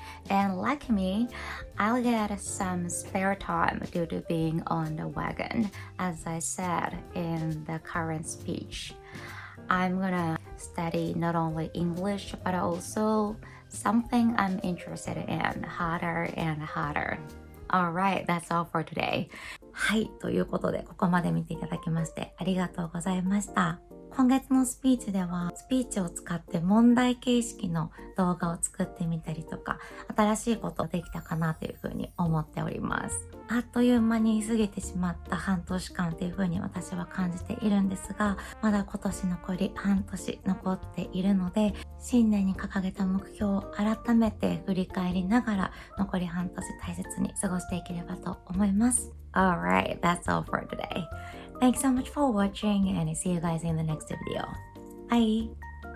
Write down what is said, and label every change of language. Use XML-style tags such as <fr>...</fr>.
<en>And like me, I'll get some spare time due to being on the wagon, as I said in the current speech. I'm gonna study not only English but also something I'm interested in harder and harder. Alright, that's all for today.</en> <ja>はい、ということでここまで見ていただきましてありがとうございました。今月のスピーチではスピーチを使って問題形式の動画を作ってみたりとか、新しいことできたかなというふうに思っております。あっという間に過ぎてしまった半年間というふうに私は感じているんですが、まだ今年残り半年残っているので、新年に掲げた目標を改めて振り返りながら残り半年大切に過ごしていければと思います。</ja> <en>Alright, that's all for today. Thanks so much for watching and see you guys in the next video. Bye!</en>